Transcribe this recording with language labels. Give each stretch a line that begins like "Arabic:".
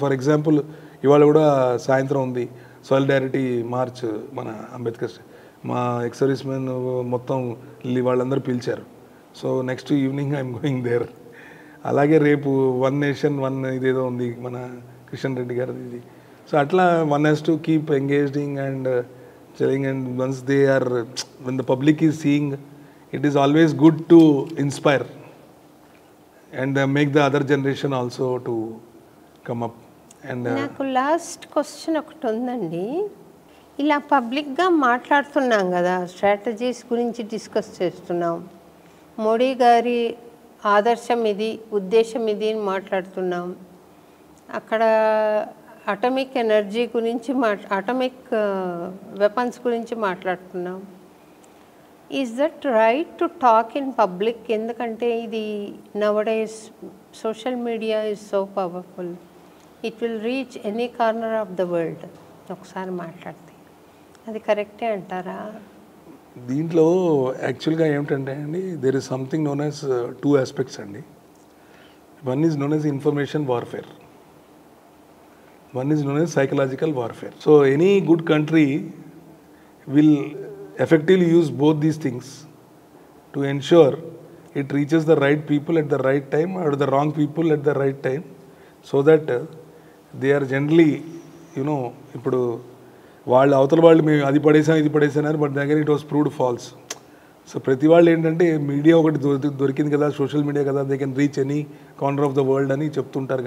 Telugu: For example ఇవాళ కూడా సాయంత్రం ఉంది సాలిడారిటీ మార్చ్, మన అంబేద్కర్ మా ఎక్స్ సర్వీస్ మెన్ మొత్తం వాళ్ళందరూ పిలిచారు. So
English: Next evening I'm going there.
Telugu: అలాగే రేపు 1 Nation 1 ఇదేదో ఉంది మన కిషన్ రెడ్డి గారిది ఇది.
English: so
Telugu: అట్లా
English: one has to keep engaging and telling, and once they are, when the public is seeing, it is always good to inspire and make the other generation also to come up. And
Telugu: నాకు last question ఒకటి ఉందండి. ఇలా పబ్లిక్గా మాట్లాడుతున్నాం కదా, strategies గురించి discuss చేస్తున్నాం, మోడీ గారి ఆదర్శం ఇది, ఉద్దేశం ఇది అని మాట్లాడుతున్నాం. అక్కడ అటమిక్ ఎనర్జీ గురించి అటమిక్ వెపన్స్ గురించి మాట్లాడుతున్నాం.
English: Is that right to talk in public?
Telugu: ఎందుకంటే ఇది
English: Nowadays social media is so powerful, it will reach any corner of the world.
Telugu: ఒకసారి మాట్లాడితే అది కరెక్టే అంటారా? దీంట్లో యాక్చువల్గా ఏమిటంటే అండి,
English: There is something known as 2 aspects అండి. One is known as information warfare, one is known as psychological warfare. So any good country will effectively use both these things to ensure it reaches the right people at the right time or the wrong people at the right time, so that they are generally,
Telugu: ఇప్పుడు వాళ్ళు అవతల వాళ్ళు మేము అది పడేసాం ఇది పడేసాను,
English: But దగ్గర it was proved false.
Telugu: So ప్రతి వాళ్ళు ఏంటంటే మీడియా ఒకటి దొరికింది కదా, సోషల్ మీడియా కదా,
English: they can reach any corner of the world
Telugu: అని చెప్తుంటారు.